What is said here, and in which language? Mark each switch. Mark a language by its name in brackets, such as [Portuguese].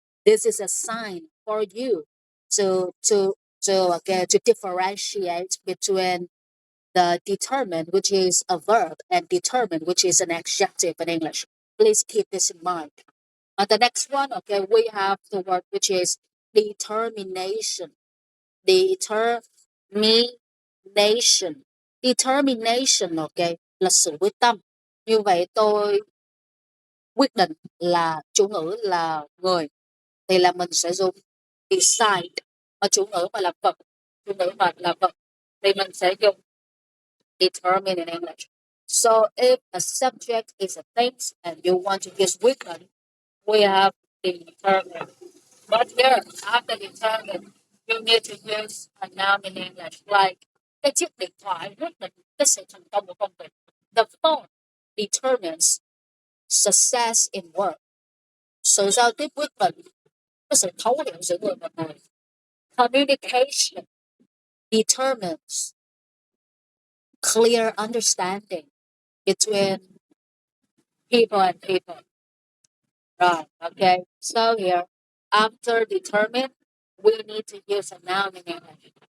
[English] This is a sign for you to to to differentiate between the determined, which is a verb, and determined, which is an adjective in English. Please keep this in mind. The next one, okay, we have the word which is determination. Determination. Determination, okay, [Vietnamese] là sự quyết tâm. Như vậy tôi quyết định là chủ ngữ là người thì là mình sẽ dùng decide, mà chủ ngữ mà là vật, chủ ngữ mà là vật thì mình sẽ dùng determine [English] in English. So if a subject is a thing and you want to use weaken, we have determine. But here, after determine, you need to use a noun in English, like [Vietnamese] cái chiếc điện thoại quyết định cái sự thành công của công việc. [English] The phone determines success in work. [Vietnamese] Sự giao tiếp quyết định cái sự thấu hiểu giữa người và người. [English] Communication determines clear understanding between people and people. Right. Okay. So here, after determine, we need to use a noun in English.